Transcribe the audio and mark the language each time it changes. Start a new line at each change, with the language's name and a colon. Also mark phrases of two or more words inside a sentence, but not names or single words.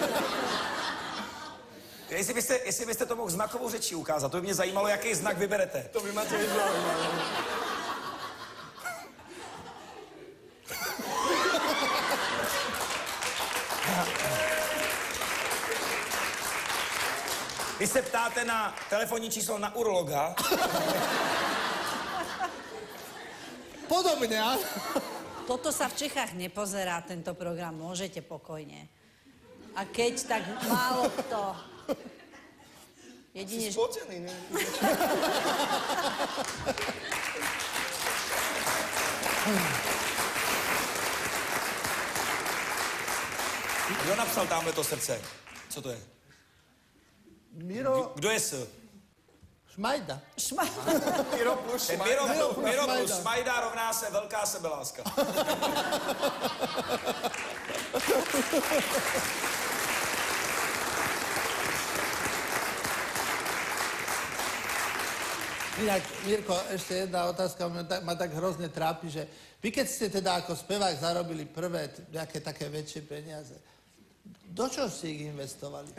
Czech: Jestli byste to mohl znakovou řečí ukázat, to by mě zajímalo, jaký znak vyberete. To by ma to zajímalo. Vy se ptáte na telefonní číslo na urologa.
Slovak: Podobne, áno. Toto sa v Čechách nepozerá, tento program, môžete pokojne. A keď, tak málo kto. Jedine, si spotený, ne?
Czech: Kdo napsal tamhle to srdce? Co to je? Miro... Kdo je S? Šmajda. Miro plus Šmajda. Miro plus Šmajda rovná se velká sebeláska.
Slovak: Inak, Mirko, ešte jedna otázka ma tak hrozne trápi, že vy keď ste teda ako spevák zarobili prvé nejaké také väčšie peniaze, do čoho ste ich investovali?